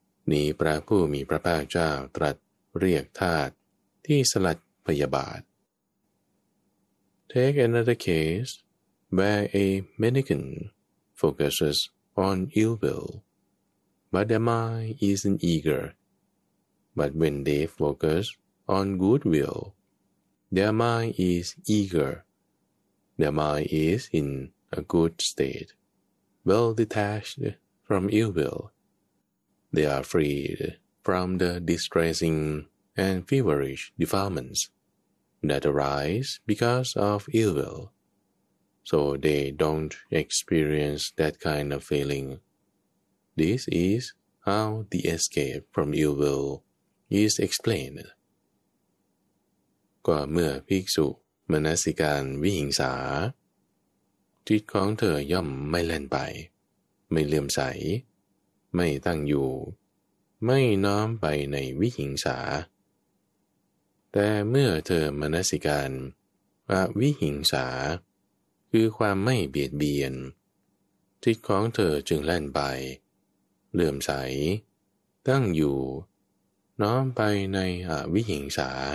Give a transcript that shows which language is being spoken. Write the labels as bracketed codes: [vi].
[th] นี้พระผู้มีพระภาคเจ้าตรัสเรียกธาตุที่สลัดพยาบาท [en] Take another caseWhere a mendicant focuses on ill will, but their mind isn't eager. But when they focus on good will, their mind is eager. Their mind is in a good state, well detached from ill will. They are freed from the distressing and feverish defilements that arise because of ill will. So they don't experience that kind of feeling. This is how the escape from ill will is explained. [th] ก็เมื่อภิกษุมนสิการวิหิงสาจิตของเธอย่อมไม่เล่นไปไม่เลื่อมใสไม่ตั้งอยู่ไม่น้อมไปในวิหิงสาแต่เมื่อเธอมนสิการวิหิงสาคือความไม่เบียดเบียนจิตของเธอจึงแล่นไปเลื่อมใสตั้งอยู่น้อมไปในอวิหิงสา